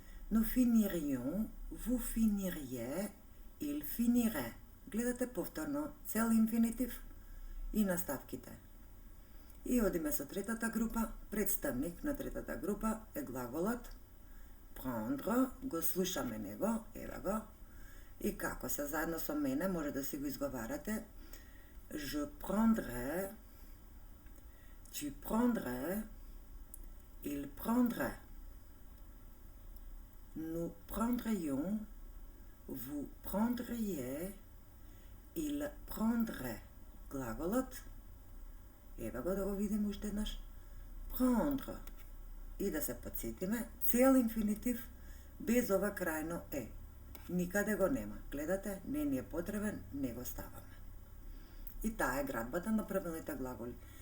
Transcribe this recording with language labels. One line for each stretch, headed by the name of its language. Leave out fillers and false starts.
French: Nous finirions, vous finiriez, il finirait.
Macedonian: Гледате повторно цел инфинитив и наставките. И одиме со третата група. Представник на третата група е глаголот prendre, го слушаме него, еве го. И како се заедно со мене може да си го изговарате.
French: Je prendrai, tu prendrais, il prendrait. Nous prendrions, vous prendriez, il prendrait.
Macedonian: Глаголот, еве го да го видиме уште еднаш.
French: Prendre.
Macedonian: И да се подсетиме, цел инфинитив без ова крајно е. Никаде го нема. Гледате, не ни е потребен, не го ставаме. И таа е градбата на правилните глаголи.